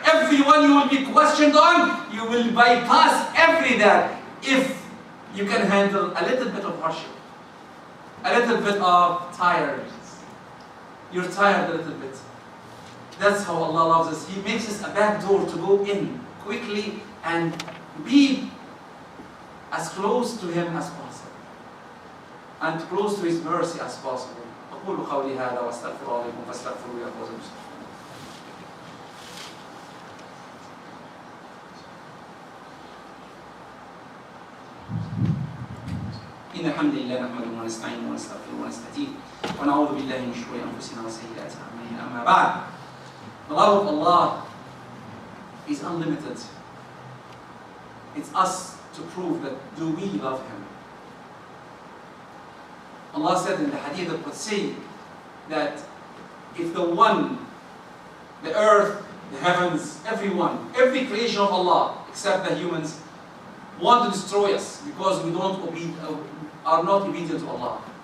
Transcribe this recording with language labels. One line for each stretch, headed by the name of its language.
English: Every one you will be questioned on, you will bypass every that if you can handle a little bit of hardship, a little bit of tiredness. You're tired a little bit. That's how Allah loves us. He makes us a back door to go in quickly and be as close to Him as possible and close to His mercy as possible.
Arabic: أقول قولي هذا وأستغفر الله لكم فاستغفروه يا فوز المسلمين. إن الحمد لله نحمده ونستعينه ونستغفره ونستهديه ونعوذ بالله من شرور أنفسنا وسيئات أعمالنا. أما بعد,
English: the love of Allah is unlimited. It's us to prove that do we love Him. Allah said in the Hadith of Qudsi that if the earth, the heavens, everyone, every creation of Allah except the humans want to destroy us because we are not obedient to Allah.